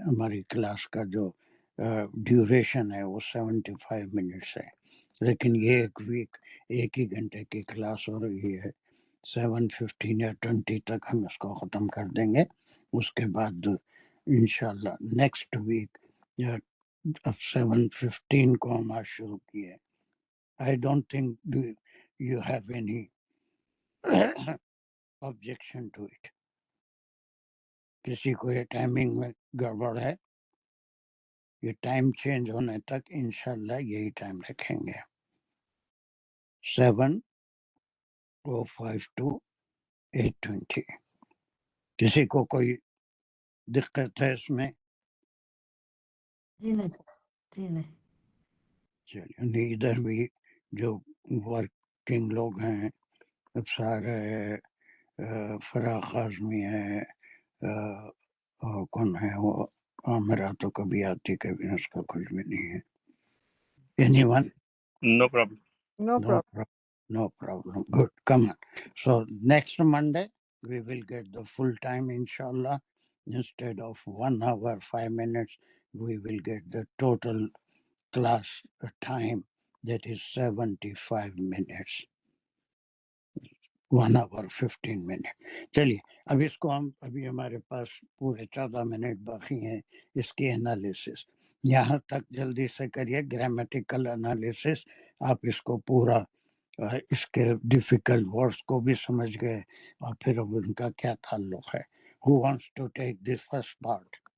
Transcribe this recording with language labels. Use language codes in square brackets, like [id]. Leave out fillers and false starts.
[ur] ہماری کلاس کا جو ڈیوریشن ہے وہ 75 منٹس ہے، لیکن یہ ایک ویک ایک ہی گھنٹے کی کلاس ہو رہی ہے. 7:15 یا 20 تک ہم اس کو ختم کر دیں گے. اس کے بعد انشاءاللہ نیکسٹ ویک یا 7:15 کو ہم آج شروع کیے. [en] I don't think you have any objection to it. [ur] کسی کو یہ ٹائمنگ میں گڑبڑ ہے؟ یہ ٹائم چینج ہونے تک انشاءاللہ یہی ٹائم رکھیں گے، 7:05 to 8:20. کسی کو کوئی دقت ہے اس میں؟ جی نہیں سر، جی نہیں. چلیے، ادھر بھی جو ورکنگ لوگ ہیں ابصار ہے، فراق اعظمی ہے، اور کون ہے وہ عامرہ تو کبھی آتی کبھی اس کا کچھ بھی نہیں ہے. [en] Anyone? No problem. No problem. problem. No problem. Good. Come on. So next Monday we will get the full time, inshallah. Instead of 1 hour 5 minutes, we will get the total class time, that is 75 minutes. 1 hour 15 minutes. [ur] چلیے اب اس کو ہم ابھی ہمارے پاس پورے 14 minute باقی ہیں اس کی انالیسس. یہاں تک جلدی سے کریے گرامیٹیکل انالیسس. آپ اس کو پورا اس کے ڈیفیکلٹ ورڈس کو بھی سمجھ گئے اور پھر اب ان کا کیا تعلق ہے. [en] Who wants to take this first part?